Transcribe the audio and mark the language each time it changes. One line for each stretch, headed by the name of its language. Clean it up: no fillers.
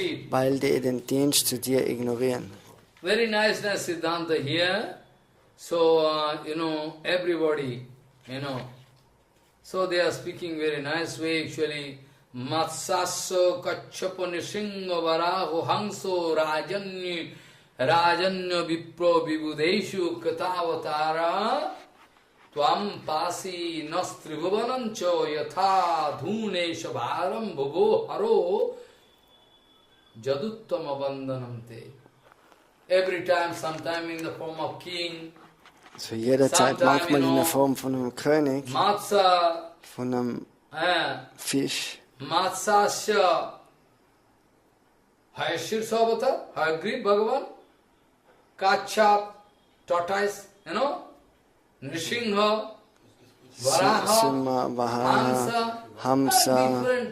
German: Weil die den Dienst zu dir ignorieren.
English: Very nice Siddhanta here. So, everybody, so they are speaking very nice way actually.
Sanskrit: Matsasso Kachapo Nishinga Varaho Hangso Rajanyo Vipro Vibudeshu Katavatara Tvam Pasi Nastribhuvanancho Yatha Dhune Shabharam Bhogo Haro Jaduttama Vandanamte.
English: Every time, sometime in the form of king,
German: so jederzeit, manchmal in der Form von einem König, von einem Fisch.
Sanskrit: Matsasya Hayashir Savata, Hayagri Bhagavan, Kachap, tortoise, Nrishingha, Varaha, Hamsa,